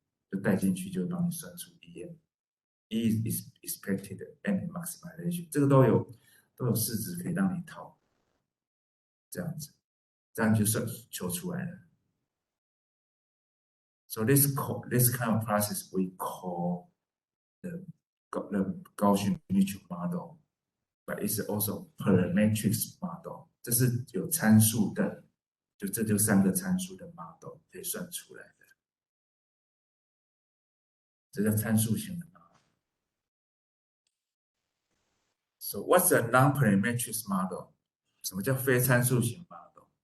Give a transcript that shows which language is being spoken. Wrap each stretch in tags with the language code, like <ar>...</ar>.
<zh>就带进去就帮你算出 EM.</zh> <en>E is expected and maximization.</en> <zh>这个都有式子可以让你套。这样子，这样就算求出来了。</zh> <en>So this kind of process we call the Gaussian mixture model, but it's also parametric model.</en> <zh>这是有参数的，这就3个参数的 model 可以算出来的，这叫参数型的 model.</zh> <en>So what's a non-parametric model?</en> <zh>什么叫非参数型 model?</zh>